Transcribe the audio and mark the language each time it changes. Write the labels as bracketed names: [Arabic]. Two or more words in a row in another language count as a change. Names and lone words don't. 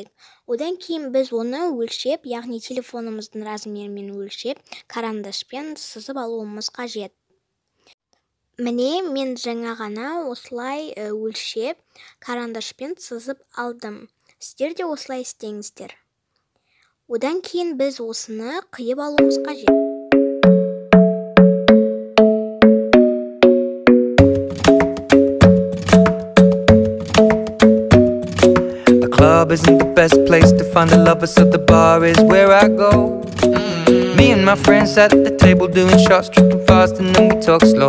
[Kazakh] Одан кейін біз оны өлшеп, яғни телефонымыздың размерімен өлшеп, карандашпен сызып алуымыз қажет. Міне, мен жаңа ғана осылай өлшеп, карандашпен сызып алдым. Сіздер де осылай істеңіздер. Одан кейін біз осыны қиып алуымыз қажет. [English] The club isn't the best place to find a lover, so the bar is where I go. Me and my friends sat at the table doing shots, tripping fast, and then we talk slow.